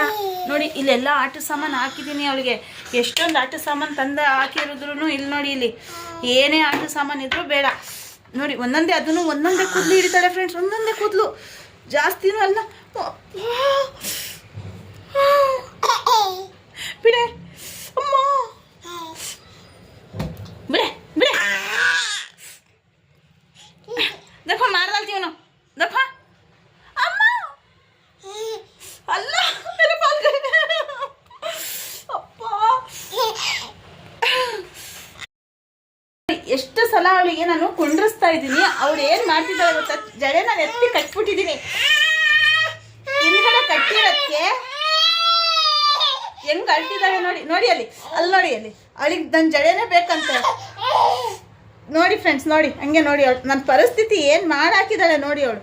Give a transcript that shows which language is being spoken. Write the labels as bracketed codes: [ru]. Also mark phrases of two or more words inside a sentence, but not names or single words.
[kn] ನೋಡಿ ಇಲ್ಲೆಲ್ಲ ಆಟ ಸಾಮಾನು ಹಾಕಿದ್ದೀನಿ ಅವಳಿಗೆ. ಎಷ್ಟೊಂದು ಆಟ ಸಾಮಾನು ತಂದು ಹಾಕಿರೋದ್ರೂ ಇಲ್ಲಿ ನೋಡಿ, ಇಲ್ಲಿ ಏನೇ ಆಟ ಸಾಮಾನು ಇದ್ರೂ ಬೇಡ. ನೋಡಿ ಒಂದೊಂದೇ, ಅದನ್ನು ಒಂದೊಂದೇ ಕೂದಲು ಹಿಡಿತಾಳೆ ಫ್ರೆಂಡ್ಸ್. ಒಂದೊಂದೇ ಕೂದಲು, ಜಾಸ್ತಿನೂ ಅಲ್ಲ. ಬಿಡೆ ಅಮ್ಮ, ಬಿಡೆ ಬಿಡೆ. [hi] देखो मार डालती हूँ ना, देखो अम्मा. अल्लाह मेरे बाल गए. [kn] अप्पा ಎಷ್ಟು ಸಲ ಅವಳಿಗೆ ನಾನು ಕುಂಡ್ರಿಸ್ತಾ ಇದ್ದೀನಿ. ಅವಳು ಏನು ಮಾಡ್ತಿದ್ದಾಳೆ ಗೊತ್ತಾ, ಜಡೆ ನಾನು ಎತ್ತಿ ಕಟ್ಬಿಟ್ಟಿದ್ದೀನಿ. ಹಿಂದ್ಗಡೆ ಕಟ್ಟಿರೋದಕ್ಕೆ ಹೆಂಗೆ ಅಳ್ತಿದ್ದಾಳೆ ನೋಡಿ. ನೋಡಿ ಅಲ್ಲಿ ನೋಡಿ ಅಲ್ಲಿ ಅವಳಿಗೆ ನನ್ನ ಜಡೆನೇ ಬೇಕಂತೆ. ನೋಡಿ ಫ್ರೆಂಡ್ಸ್, ನೋಡಿ ಹಂಗೆ ನೋಡಿ ಅವಳು ನನ್ನ ಪರಿಸ್ಥಿತಿ ಏನು ಮಾಡಾಕಿದ್ದಾಳೆ ನೋಡಿ ಅವಳು.